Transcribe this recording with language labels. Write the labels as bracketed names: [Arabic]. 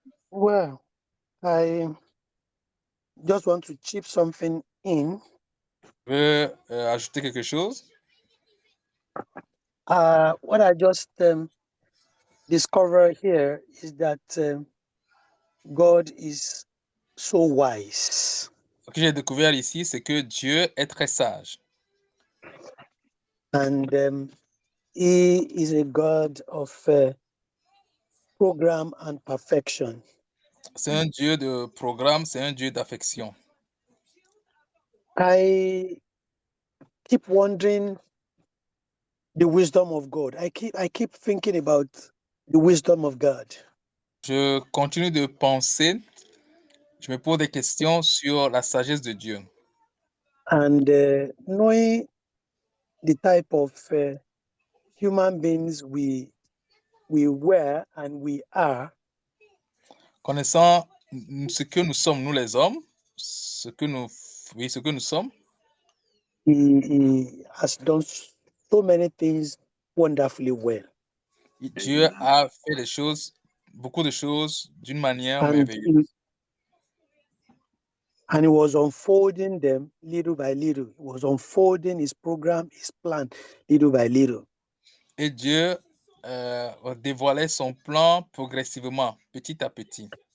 [English] Well, I just want to chip something in. [French] Tu veux ajouter quelque chose? [English] What I just discovered here is that God is so wise. [French] Ce que j'ai découvert ici, c'est que Dieu est très sage. [English] And He is a God of program and perfection. [French] C'est un Dieu de programme, c'est un Dieu d'affection. [English] I keep wondering the wisdom of God. I keep thinking about the wisdom of God. [French] Je continue de penser, je me pose des questions sur la sagesse de Dieu. [English] And knowing the type of human beings we were and we are, [French] Connaissant ce que nous sommes, nous les hommes, ce que nous sommes, [English] he has done so many things wonderfully well. [French] Dieu a fait des choses, beaucoup de choses d'une manière merveilleuse. [English] And he was unfolding them little by little. He was unfolding his program, his plan, little by little. [French] Et Dieu dévoilait son plan progressivement, petit à petit.